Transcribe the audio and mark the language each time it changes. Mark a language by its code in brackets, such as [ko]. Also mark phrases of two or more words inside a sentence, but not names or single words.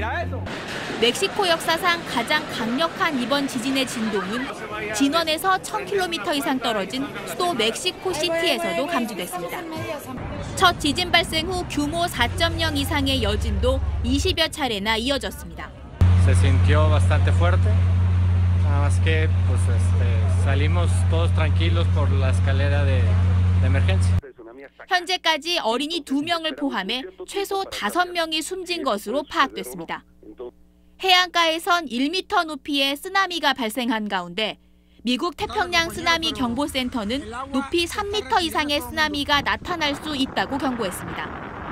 [ko] 멕시코 역사상 가장 강력한 이번 지진의 진동은 진원에서 1000km 이상 떨어진 수도 멕시코시티에서도 감지됐습니다. 첫 지진 발생 후 규모 4.0 이상의 여진도 20여 차례나 이어졌습니다. [es] Se sintió bastante fuerte. Nada más que pues salimos todos tranquilos por la escalera de emergencia. [ko] 현재까지 어린이 2명을 포함해 최소 5명이 숨진 것으로 파악됐습니다. 해안가에선 1m 높이의 쓰나미가 발생한 가운데 미국 태평양 쓰나미 경보센터는 높이 3m 이상의 쓰나미가 나타날 수 있다고 경고했습니다.